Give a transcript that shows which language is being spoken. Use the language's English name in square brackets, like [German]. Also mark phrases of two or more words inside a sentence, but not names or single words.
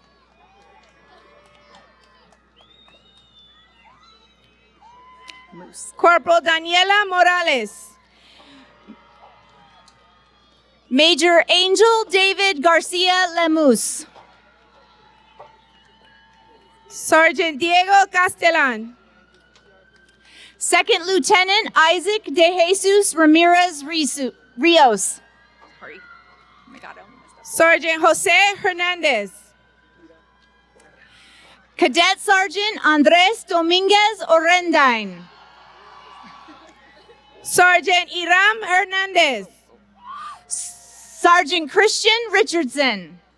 [English] Corporal Daniela Morales. Major Angel David Garcia Lemus. Sergeant Diego Castellan. Second Lieutenant Isaac De Jesus Ramirez Rios. Sorry. Oh my God, I almost messed up. Sergeant Jose Hernandez. Cadet Sergeant Andres Dominguez Orendain. Sergeant Iram Hernandez. Sergeant Christian Richardson.